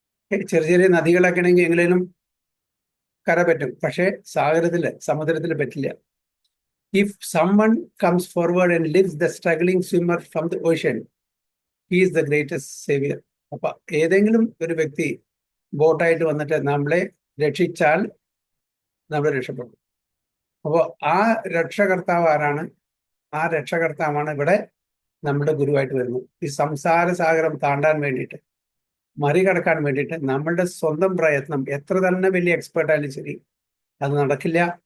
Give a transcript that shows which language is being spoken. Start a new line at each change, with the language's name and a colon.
Malayalam: ചെറിയ ചെറിയ നദികളൊക്കെ ആണെങ്കിൽ എങ്ങനെയും കര പറ്റും, പക്ഷെ സമുദ്രത്തിൽ പറ്റില്ല.
English: If someone comes forward and lifts the struggling swimmer from the ocean, he is the greatest savior.
Malayalam: അപ്പൊ ഏതെങ്കിലും ഒരു വ്യക്തി ബോട്ടായിട്ട് വന്നിട്ട് നമ്മളെ രക്ഷിച്ചാൽ നമ്മൾ രക്ഷപ്പെടും. അപ്പോൾ ആ രക്ഷകർത്താവ് ആരാണ്? ആ രക്ഷകർത്താവാണ് ഇവിടെ നമ്മുടെ ഗുരുവായിട്ട് വരുന്നത്. ഈ സംസാര സാഗരം താണ്ടാൻ വേണ്ടിയിട്ട്, മറികടക്കാൻ വേണ്ടിയിട്ട് നമ്മളുടെ സ്വന്തം പ്രയത്നം, എത്ര തന്നെ വലിയ എക്സ്പേർട്ട് ആയാലും ശരി, അത് നടക്കില്ല.